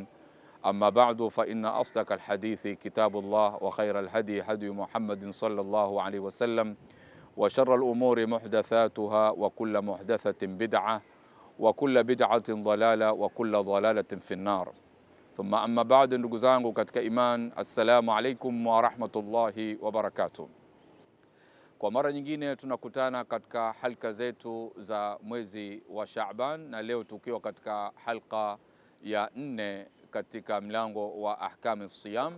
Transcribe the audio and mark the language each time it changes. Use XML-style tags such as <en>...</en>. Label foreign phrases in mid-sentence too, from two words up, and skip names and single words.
<ar>أما بعد فإن أصدق الحديث كتاب الله وخير الهدي هدي محمد صلى الله عليه وسلم وشر الأمور محدثاتها وكل محدثة بدعة وكل بدعة ضلالة وكل ضلالة في النار. ثم أما بعد,</ar> <sw>ndugu zangu katika iman,</sw> <ar>السلام عليكم ورحمة الله وبركاته.</ar> <sw>Kwa mara nyingine tunakutana katika halka zetu za mwezi wa Shaaban, na leo tukiwa katika halka ya 4 katika mlango wa</sw> <ar>أحكام صيام.</ar>